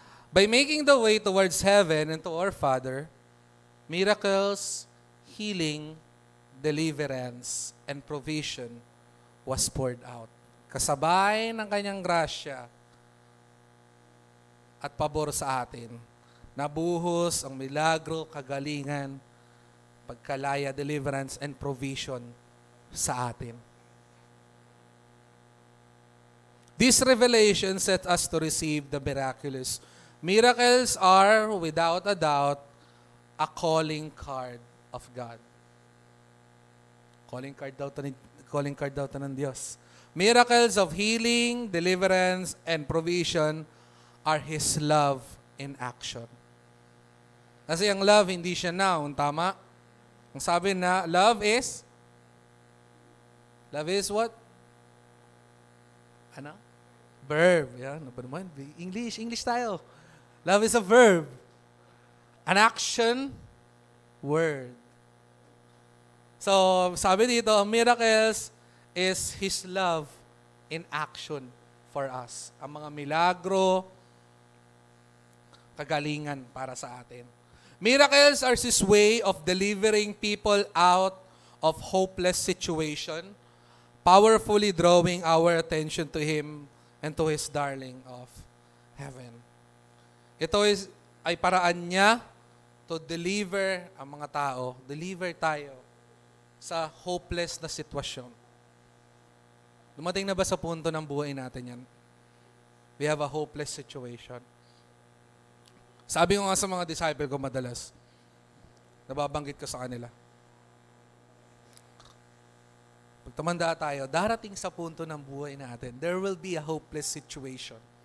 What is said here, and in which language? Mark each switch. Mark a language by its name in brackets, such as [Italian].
[English] By making the way towards heaven and to our Father, miracles, healing, deliverance, and provision was poured out. [Filipino] Kasabay ng kanyang grasya at pabor sa atin. Nabuhos ang milagro, kagalingan, pagkalaya, [English] deliverance, and provision [Filipino] sa atin. [English] This revelation set us to receive the miraculous. Miracles are, without a doubt, a calling card of God. Calling card [Filipino] daw to ng Diyos. [English] Miracles of healing, deliverance, and provision are His love in action. [Filipino] Kasi ang love, hindi siya noun, tama? Ang sabi na, [English] love is what? [Filipino] Ano? Verb. Yan, ano ba naman? [English] English tayo. Love is a verb. An action word. [Filipino] So, sabi dito, ang miracles [English] is His love in action for us. [Filipino] Ang mga milagro, kagalingan para sa atin. [English] Miracles are His way of delivering people out of hopeless situation, powerfully drawing our attention to Him and to His darling of heaven. [Filipino] Ito ay paraan niya to deliver ang mga tao, deliver tayo sa hopeless na sitwasyon. Dumating na ba sa punto ng buhay natin yan? [English] We have a hopeless situation. [Filipino] Sabi ko nga sa mga disciple ko madalas, nababanggit ko sa kanila. Pag tumanda tayo, darating sa punto ng buhay natin, [English] there will be a hopeless situation.